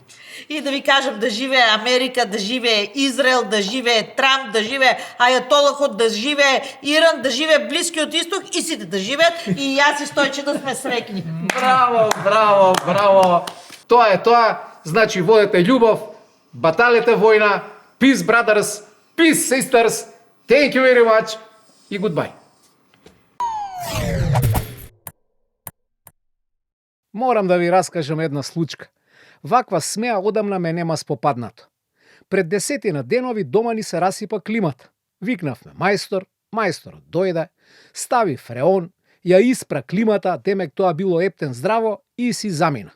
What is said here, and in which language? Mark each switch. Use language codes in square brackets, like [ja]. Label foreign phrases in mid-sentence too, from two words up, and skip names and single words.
[mk] И да ви кажам, да живее Америка, да живее Израел, да живее Трамп, да живее Ајатолахот, да живее Иран, да живее Блискиот Исток и сите да живеат и јас и Стојче да сме среќни. Браво. Тоа е тоа, значи водете љубов, баталете војна, [en] peace brothers, peace sisters, thank you very much и goodbye. [mk] Морам да ви раскажам една случка. Ваква смеа одамна ме нема спопаднато. Пред 10 денови дома ни се расипа климата. Викнавме мајстор, мајсторот дојде, стави фреон Ја испра климата, темек тоа било ептен здраво и си замина.